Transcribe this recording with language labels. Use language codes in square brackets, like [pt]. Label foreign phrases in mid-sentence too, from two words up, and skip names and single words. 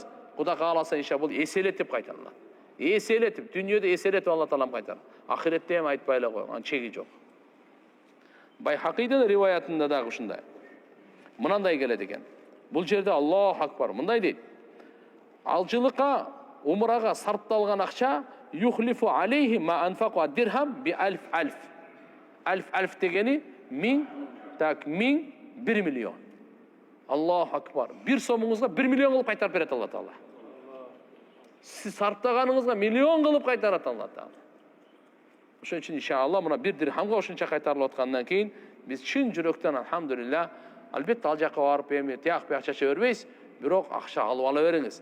[ky] Кудай кааласа иншалла бул эселетип кайтарылат. Эселетип, дүйнөдө эселетип Алла таалам кайтарат. Ахиретте эми айтпай эле койгон, чеги жок. Байхакийдин риваятында дагы ушундай. Мынандай келет экен. Бул жерде Аллаху акбар мындай дейт. Алчылыкка, умрага сарпталган акча [ar] يخلف عليه ما أنفق درهم بألف ألف. ألف ألف [ky] дегени 1000, так 1000 1 миллион. [ar] الله أكبر. [ky] Бир сомуңузга 1 миллион кылып кайтарып берет Алла таала. Сиз сарптаганыңызга миллион кылып кайтарат Алла таала. Ошон үчүн иншалла мына бир дирхамга ошонча кайтарылып аткандан кийин биз чын жүрөктөн алхамдулилля, албетте ал жакка барып эми тияк бияк чача бербейсиз, бирок акча алып ала бериңиз.